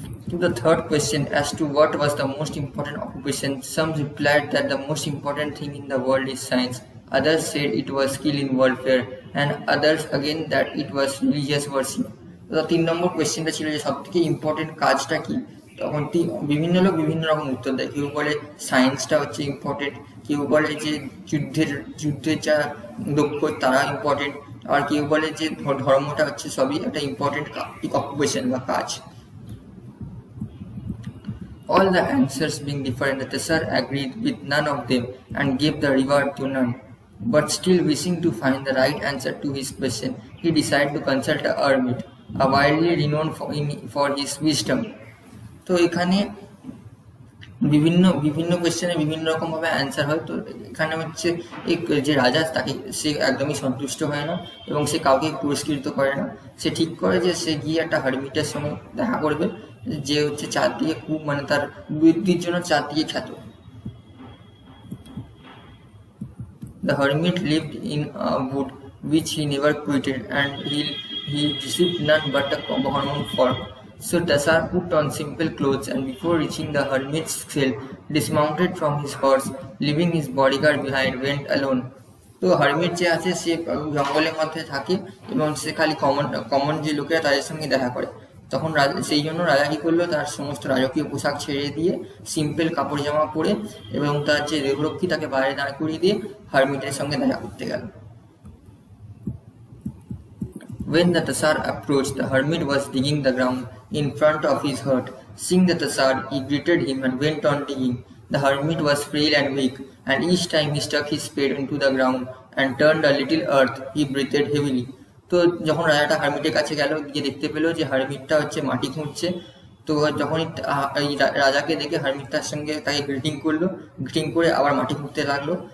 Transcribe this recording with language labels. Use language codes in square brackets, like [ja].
[en] To the third question as to what was the most important occupation, some replied that the most important thing in the world is science, others said it was skill in warfare, and others again that it was religious worship. [bn] তো 3 নম্বর কোয়েশ্চেনটা ছিল যে সব থেকে important কাজটা কি, তখন বিভিন্ন লোক বিভিন্ন রকম উত্তর দেয়। কেউ বলে সায়েন্সটা হচ্ছে ইম্পর্টেন্ট, কেউ বলে যে যুদ্ধের যা দক্ষ তারা ইম্পর্টেন্ট, আর কেউ বলে যে ধর্মটা হচ্ছে সবই একটা ইম্পর্টেন্ট অকুপেশন বা কাজ। [en] All the answers being different, the Tassar agreed with none of them and gave the reward to none. But still wishing to find the right answer to his question, he decided to consult a hermit, a widely renowned for his wisdom. [bn] তো এখানে বিভিন্ন কোয়েশ্চেনে বিভিন্ন রকম ভাবে answer হয়। তো এখানে হচ্ছে যে রাজা তাকে সে একদমই সন্তুষ্ট হয় না এবং সে কাউকে পুরস্কৃত করে না। সে ঠিক করে যে সে গিয়ে একটা হারমিটের সঙ্গে দেখা করবে যে হচ্ছে চারদিকে খুব তার বুদ্ধির জন্য চারদিকে খ্যাত। [en] The hermit lived in a wood which he never quitted, and he received none but a common form. So Tassar put on simple clothes and before reaching the hermit's cell, dismounted from his horse, leaving his bodyguard behind, went alone. [bn] তো hermit যে আছে সে জঙ্গলের মধ্যে থাকে এবং সে খালি common যে লোকেরা তাদের সঙ্গে দেখা করে। তখন সেই জন্য রাজা কি করলো, তার সমস্ত রাজকীয় পোশাক ছেড়ে দিয়ে সিম্পল কাপড় জামা পরে এবং তার যে দেহরক্ষী তাকে বাইরে দাঁড় করিয়ে দিয়ে হারমিটের সঙ্গে দেখা করতে গেল। [en] When the Tassar approached, the hermit was digging the ground in front of his hut. Seeing the Tassar, he greeted him and went on digging. The hermit was frail and weak, and each time he stuck his spade into the ground and turned a little earth, he breathed heavily. [bn] তো যখন রাজাটা হারমিটের কাছে গেল, গিয়ে দেখতে পেলো যে হারমিটটা হচ্ছে মাটি খুঁড়ছে। তো যখনই রাজাকে দেখে হারমিট তার সঙ্গে তাকে গ্রিটিং করলো, গ্রিটিং করে আবার মাটি খুঁড়তে লাগলো।